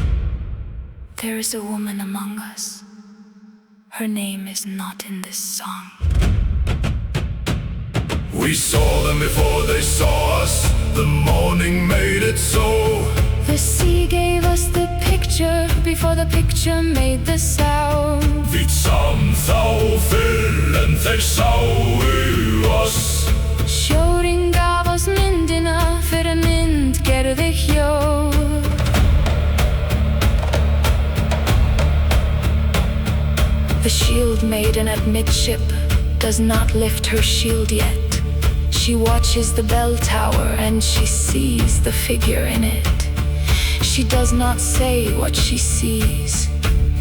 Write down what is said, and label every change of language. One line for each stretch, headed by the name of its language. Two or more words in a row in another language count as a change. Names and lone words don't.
English: there is a woman among us. Her name is not in this song. We saw them before they saw us. The morning made it so. The sea gave us the picture before the picture made the sound.
Icelandic: Við þá fyrr en þeir sáu oss. Sjórinn gaf oss myndina fyrir mynd gerði hljóð.
English: The shield maiden at midship does not lift her shield yet. She watches the bell tower and she sees the figure in it. She does not say what she sees.